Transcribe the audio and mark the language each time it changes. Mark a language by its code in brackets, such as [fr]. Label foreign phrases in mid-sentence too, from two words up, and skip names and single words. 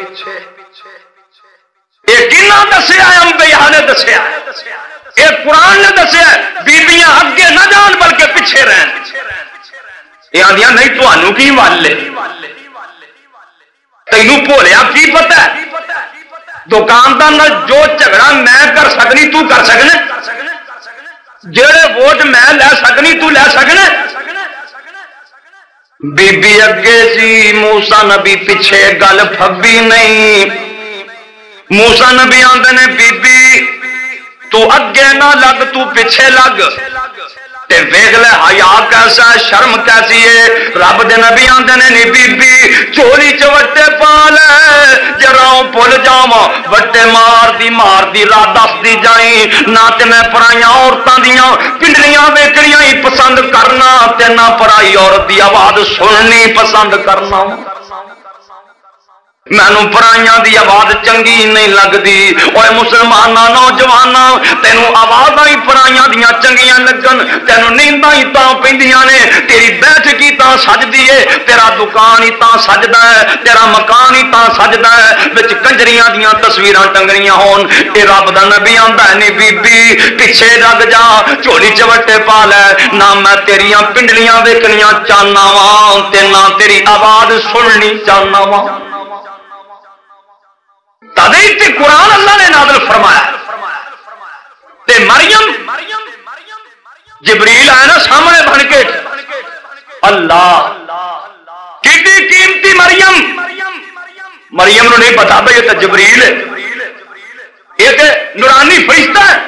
[pa] یہ کنہ دسیا ہے, انبیاء نے دسیا, یہ قرآن نے دسیا. بیبیاں اگے نہ جان بلکہ پیچھے رہن. یہ آدیاں نہیں تو انو کی والے, تینوں بھولیا کی پتہ ہے دکاندار جو جھگڑا میں کر سکنی تو کر سکنا, جڑے ووٹ میں لے سکنی تو لے سکنا. بی بی اگے سی موسیٰ نبی پیچھے گل پھبی نہیں. موسیٰ نبی آندے نے بی بی تو اگے نہ لگ تو پیچھے لگ تے ویکھ لے حیا کیسا ہے شرم کیسی ہے. رب دے نبی آندے نے نی بی بی چولی چ وٹے پا لے جراؤں بھول جاواں وٹے مار دی راہ دس دی جائیں نہ تے میں پرائیاں عورتاں دیاں پنڈلیاں ویکھنیاں ہی پسند کرنا تے نہ پرائی عورت دی آواز سننی پسند کرنا. مینو پرائیاں دی آواز چنگی نہیں لگتی. اوے مسلماناں نوجواناں تینوں آوازاں ہی پرائیاں دیاں چنگیاں لگن تینوں نینداں ہی تاں پیندیاں نے تیری بیٹھکی تاں سجدی ہے تیرا دکان ہی تاں سجدا ہے تیرا مکان ہی تاں سجدا ہے وچ کنجریاں دیاں تصویراں ٹنگنیاں ہون. اے رب دا نبی آندا ہے نی بی بی پیچھے لگ جا چولی چوٹے پا لے نہ میں تیریاں پنڈلیاں ویکھنیاں چاہنا واں تے نہ تیری آواز سننی چاہنا واں. تے قرآن اللہ نے نازل فرمایا تے مریم جبریل آئے نا سامنے بن کے اللہ کتنی قیمتی مریم نو نہیں پتا بھائی [ur] یہ تو جبریل ہے یہ تو نورانی فرشتہ ہے.